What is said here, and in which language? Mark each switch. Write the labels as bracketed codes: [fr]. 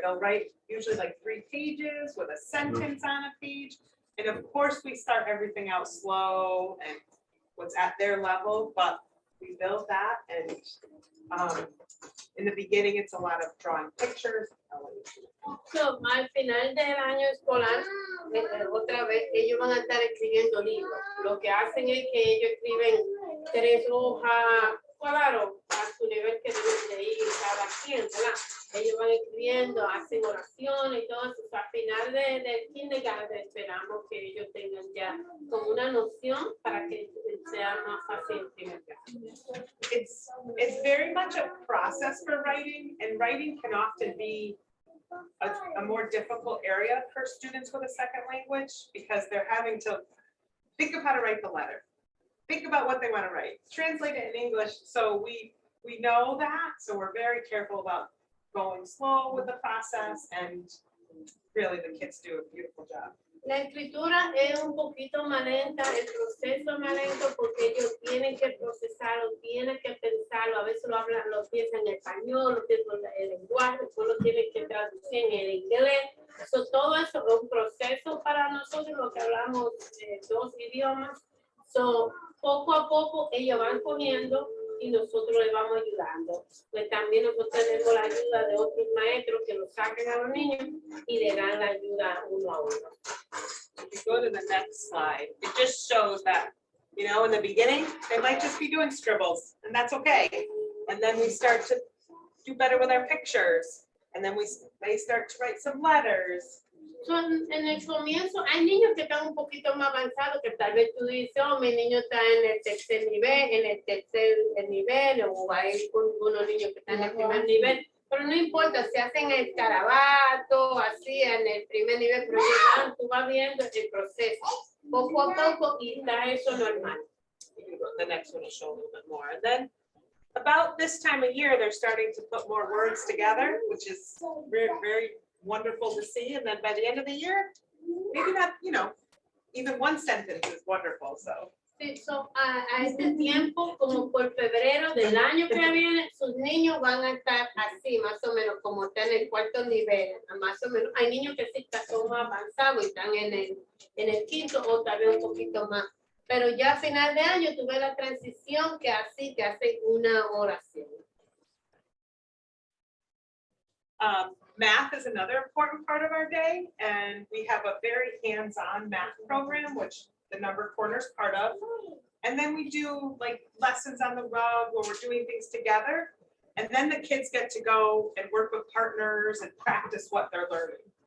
[en] They'll write usually like 3 pages with a sentence on a page. And of course, we start everything out slow and what's at their level, but we build that. And in the beginning, it's a lot of drawing pictures. [es] So, al final del año escolar, otra vez, ellos van a estar escribiendo libros. Lo que hacen es que ellos escriben 3 hojas, claro, a su nivel que deben de ir cada quien, ¿verdad? Ellos van escribiendo, hacen oraciones y todo eso. O sea, al final del kindergarten esperamos que ellos tengan ya como una noción para que sea más fácil el primer grado. [en] It's very much a process for writing, and writing can often be a more difficult area for students with a second language because they're having to think of how to write the letter. Think about what they want to write, translate it in English. So we know that, so we're very careful about going slow with the process, and really the kids do a beautiful job. [es] La escritura es un poquito más lenta, el proceso es más lento porque ellos tienen que procesarlo, tienen que pensarlo, a veces lo piensan en español, lo piensan en el lenguaje, después lo tienen que traducir en el inglés. So, todo eso es un proceso para nosotros, lo que hablamos 2 idiomas. So, poco a poco ellos van cogiendo y nosotros les vamos ayudando. Pues también nosotros tenemos la ayuda de otros maestros que los sacan a los niños y le dan la ayuda uno a uno. [en] If you go to the next slide, it just shows that, in the beginning, they might just be doing scribbles, and that's okay. And then we start to do better with our pictures. And then they start to write some letters. [es] En el comienzo hay niños que están un poquito más avanzados, que tal vez tú dices, oh, mi niño está en el tercer nivel, o hay unos niños que están en el primer nivel, pero no importa, se hacen el escarabato, así en el primer nivel, pero tú vas viendo el proceso, poco a poco, y está eso normal. [en] The next one will show a little bit more. And then about this time of year, they're starting to put more words together, which is very, very wonderful to see. And then by the end of the year, maybe not, even one sentence is wonderful, so. [es] Sí, a este tiempo, como por febrero del año que viene, sus niños van a estar así, más o menos, como están en el cuarto nivel, más o menos. Hay niños que sí son más avanzados y están en el quinto o tal vez un poquito más. Pero ya a final de año tuve la transición que así te hacen una oración. [en] Math is another important part of our day, and we have a very hands-on math program, which the Number Corner is part of. And then we do like lessons on the rug where we're doing things together. And then the kids get to go and work with partners and practice what they're learning.